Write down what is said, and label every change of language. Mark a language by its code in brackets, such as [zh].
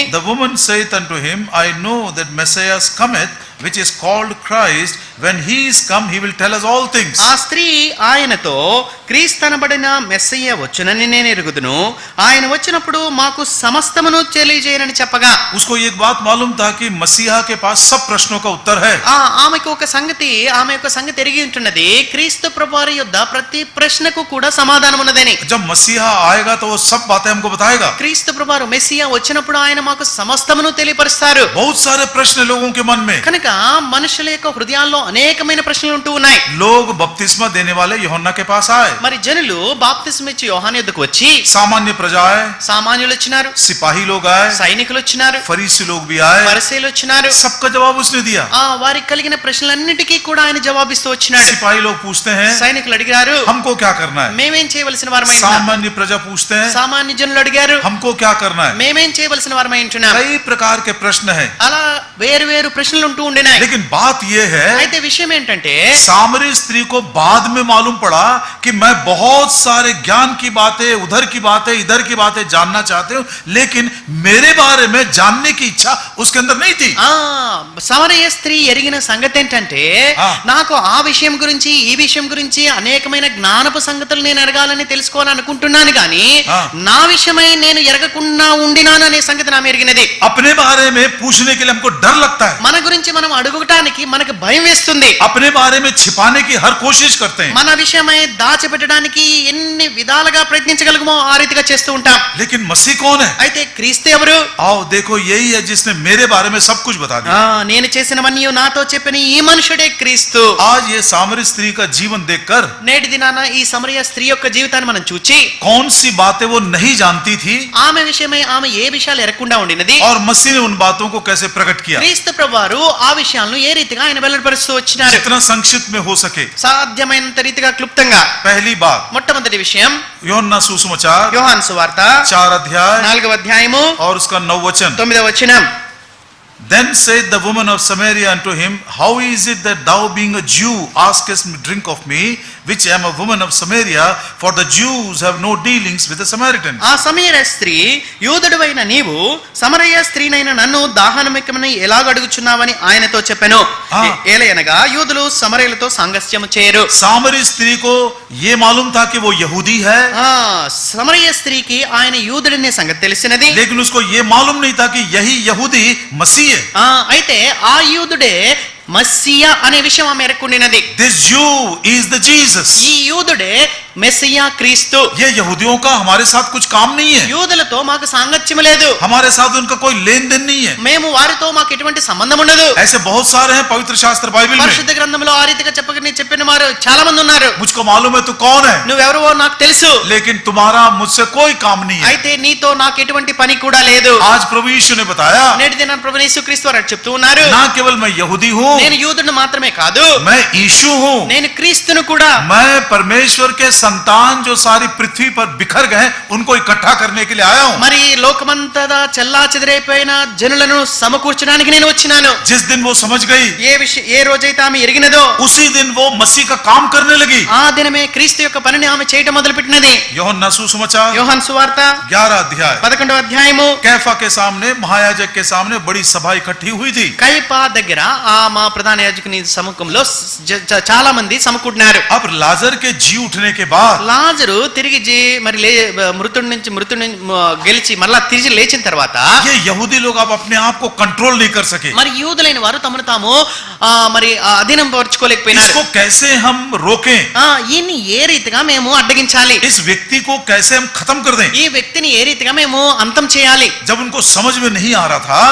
[en] The woman saith unto him, I know that Messiah cometh, which is called Christ. When he is come, he will tell us all things. [te] ఆ స్త్రీ ఆయనతో, క్రీస్తు అనబడిన మెస్సయ్య వచ్చునని నేను ఎరుగుదును, ఆయన వచ్చినప్పుడు మాకు సమస్తమును తెలియజేయనని చెప్పగా, [hi] उसको एक बात मालूम था कि मसीहा के पास सब प्रश्नों का उत्तर है। [te] ఆమె యొక్క సంగతి ఎరిగి ఉంటున్నది, క్రీస్తు ప్రభువారి యొద్ద ప్రతి ప్రశ్నకు కూడా సమాధానం ఉన్నదని. [hi] जब मसीहा आएगा तो वो सब बातें हमको बताएगा। [te] క్రీస్తు ప్రభువారు మెస్సియా వచ్చినప్పుడు ఆయన మాకు సమస్తమును తెలియపరుస్తారు. [hi] बहुत सारे प्रश्न लोगों के मन में, [te] కనుక మనుషుల యొక్క హృదయాల్లో అనేకమైన ప్రశ్నలు ఉంటూ ఉన్నాయి. [hi] लोग बपतिस्मा देने वाले यूहन्ना के पास आए, [te] మరి జనులు బాప్తిస్మ ఇచ్చి యోహాను యొద్దకు వచ్చి, [hi] सामान्य प्रजा आए, [te] సామాన్యులు వచ్చినారు, [hi] सिपाही लोग आए, [te] సైనికులు వచ్చినారు, [hi] फरीसी लोग भी आए, [te] పరిసయ్యులు వచ్చినారు. [hi] सबका जवाब उसने दिया। [te] వారికి కలిగిన ప్రశ్నలన్నిటికీ కూడా ఆయన జవాబిస్తూ వచ్చినాడు. [hi] सिपाही लोग पूछते हैं, [te] సైనికులు అడిగారు, [hi] हमको क्या करना है? [te] మేమేం చేయవలసిన వారమై ఉన్నాం? [hi] सामान्य प्रजा पूछते हैं, [te] సామాన్య జనులు అడిగారు, [hi] हमको क्या करना है? [te] మేమేం చేయవలసిన వారమై ఉంటున్నాం? [hi] कई प्रकार के प्रश्न हैं, [te] అలా వేరు వేరు ప్రశ్నలు ఉంటూ ఉండినాయి. [hi] लेकिन बात यह है, [te] అయితే విషయం ఏంటంటే, [hi] सामरी स्त्री को बाद में मालूम पड़ा कि मैं बहुत सारे ज्ञान की बातें, उधर की बातें, इधर की बातें जानना चाहते हूं, लेकिन मेरे बारे में जानने की इच्छा उसके अंदर नहीं थी। [te] సమరయ స్త్రీ ఎరిగిన సంగతి ఏంటంటే, నాకు ఆ విషయం గురించి ఈ విషయం గురించి అనేకమైన జ్ఞానపు సంగతులు నేను ఎరగాలని తెలుసుకోవాలనుకుంటున్నాను, కానీ నా విషయమై నేను ఎరగకుండా ఉండినాను అనే సంగతి నా ఎరిగినది. [hi] अपने बारे में पूछने के लिए हमको डर लगता है, [te] మన గురించి మనం అడుగుటానికి మనకు భయం వేస్తుంది, [hi] अपने बारे में छिपाने की हर कोशिश करते हैं, [te] మన విషయమై దాచిపెట్టడానికి ఎన్ని విధాలుగా ప్రయత్నించగలమో ఆ రీతిగా చేస్తూ ఉంటాం. [hi] लेकिन मसीह कौन है? [te] అయితే క్రీస్తు ఎవరు? [hi] आओ देखो, यही है जिसने मेरे बारे में सब कुछ बता दिया. [te] నేను చేసినవన్నీ నాతో చెప్పిన ఈ మనుషుడే క్రీస్తు. [hi] आज ये सामरी स्त्री का जीवन देखकर [te] నేటి దినాన ఈ సమరయ స్త్రీ యొక్క జీవితాన్ని మనం చూచి [hi] कौन सी बातें वो नहीं जानती थी [te] ఆమె విషయమై ఆమె ఏ విషయాలు ఎరగకుండా ఉండినది, [hi] और मसीह ने उन बातों को कैसे प्रकट किया. [te] క్రీస్తు ప్రభువారు ఆ విషయాలను ఏ రీతిగా ఆయన వెల్లడిపరుస్తూ వచ్చినారు. [hi] जितना संक्षिप्त में हो सके. [te] సాధ్యమైనంత రీతిగా క్లుప్తంగా. [hi] पहली बात, [te] మొట్టమొదటి విషయం [hi] యోహన్నా సుసమాచాर [te] యోహాను సువార్త [hi] 4 अध्याय [te] 4వ అధ్యాయము [hi] और उसका 9 वचन. [te] 9వ వచనం. [en] Then said the woman of Samaria unto him, How is it that thou being a Jew askest me drink of me, which am a woman of Samaria? For the Jews have no dealings with the Samaritans. [te] ఆ సమరయ స్త్రీ, యూదుడవైన నీవు సమరయ స్త్రీనైన నన్ను దాహనమికమని ఎలాగ అడుగుచున్నావని ఆయనతో చెప్పెను. ఏలయనగా యూదులు సమరయులతో సాంగత్యము చేయరు. [hi] सामरी स्त्री को ये मालूम था कि वो यहूदी है, [te] సమరయ స్త్రీకి ఆయన యూదుడనే సంగతి తెలిసినది. [hi] लेकिन उसको ये मालूम नहीं था कि यही यहूदी मसीह है. [te] అయితే ఆ యూదుడే మస్సియా అనే విషయం ఆమె ఎరకుండినది. [en] This Jew is the Jesus. [te] ఈ యూదుడే మెస్సియా క్రీస్తు. [hi] ये यहूदियों का हमारे साथ कुछ काम नहीं है. [te] యూదులతో మాకు సాంగత్యం లేదు. [hi] हमारे साथ उनका कोई लेन देन नहीं है. [te] మేము వారితో మాకు ఎటువంటి సంబంధం ఉండదు. [hi] ऐसे बहुत सारे हैं पवित्र शास्त्र बाइबल में. [te] పరిశుద్ధ గ్రంథంలో ఆ రీతిగా చెప్పిన వారు చాలా మంది ఉన్నారు. [hi] मुझको मालूम है तू कौन है, [te] నువ్వెవరో నాకు తెలుసు, [hi] लेकिन तुम्हारा मुझसे कोई काम नहीं है. [te] అయితే నీతో నాకు ఎటువంటి పని కూడా లేదు. [hi] आज प्रभु यीशु ने बताया, [te] నేటి దిన ప్రభువు యేసుక్రీస్తు వారు చెప్తూ ఉన్నారు, [hi] ना केवल मैं यहूदी हूँ, [te] నేను యూదుడు మాత్రమే కాదు, [hi] मैं यीशु हूँ, [te] నేను క్రీస్తును కూడా. [hi] मैं परमेश्वर के संतान जो सारी पृथ्वी पर बिखर गए उनको इकट्ठा करने के लिए आया हूँ. [te] మరి లోకమంతటా చెల్లా చెదిరైపోయిన జనులను సమకూర్చడానికి నేను వచ్చినాను. [hi] जिस दिन वो समझ गई, [te] ఏ రోజైతే ఆమె ఎరిగినదో [hi] उसी दिन वो मसीह का काम करने लगी. [te] ఆ దినమే క్రీస్తు యొక్క పనిని ఆమె చేయటం మొదలుపెట్టినది. [hi] యోహన్నా సుసమాచాर [te] యోహాను సువార్త [hi] 11 अध्याय [te] 11వ అధ్యాయము. [hi] कैफा के सामने, महायाजक के सामने बड़ी सभा इकट्ठी हुई थी. [te] కైపా దగ్గర మా ప్రధాన యాజకుని సముఖంలో చాలా మంది సమకూడినారు. [hi] अब लाजर के जी उठने के बाद [te] లాజరు తిరిగి మరి మృతుడి నుంచి గెలిచి మళ్ళా తిరిగి లేచిన తర్వాత [hi] ये यहूदी लोग अब अपने आप को कंट्रोल नहीं कर सके. [te] మరి యూదులైన వారు తమను తాము మరి అధీనం పరుచుకోలేకపోయినారు. [hi] इसको कैसे हम रोकें, [te] ఈయన్ని ఏ రీతిగా మేము అడ్డగించాలి, [hi] इस व्यक्ति को कैसे हम खत्म कर दें. [te] ఈ వ్యక్తిని ఏ రీతిగా మేము అంతం చేయాలి. [hi] जब उनको समझ में नहीं आ रहा था,